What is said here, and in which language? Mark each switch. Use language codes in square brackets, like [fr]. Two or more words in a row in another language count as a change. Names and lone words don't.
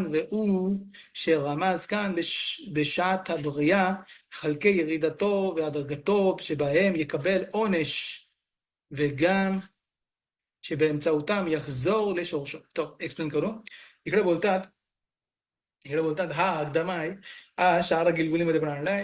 [he] והוא שרמז כאן בשעת הבריאה חלקי ירידתו והדרגתו שבהם יקבל עונש וגם שבאמצעותם יחזור לשורשו. טוב, [mr] एक्सप्लेन करू. इकडे बोलतात हा अकदमा आहे, हा शाळा गिलगुलीमध्ये पण आणलाय.